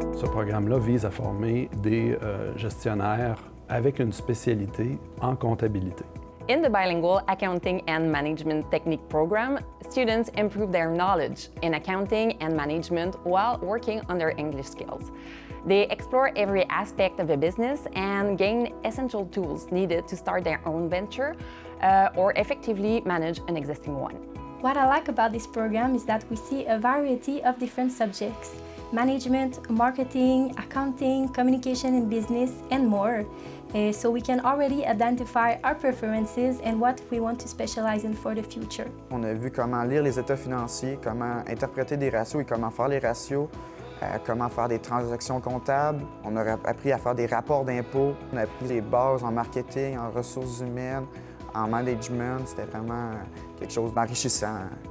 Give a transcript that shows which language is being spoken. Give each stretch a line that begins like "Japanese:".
French: programme-là vise à former des gestionnaires avec une spécialité en comptabilité.
English: In the bilingual Accounting and Management Technique program, students improve their knowledge in accounting and management while working on their English skills. They explore every aspect of a business and gain essential tools needed to start their own venture or effectively manage an existing one. What I like about this program is that we see a variety of different subjects: management, marketing, accounting, communication and business, and more. So we can already identify our preferences and what we want to specialize in for the future.
French: On a vu comment lire les états financiers, comment interpréter des ratios et comment faire les ratios, comment faire des transactions comptables. On a appris à faire des rapports d'impôts. On a appris les bases en marketing, en ressources humaines, en management. C'était vraiment quelque chose d'enrichissant.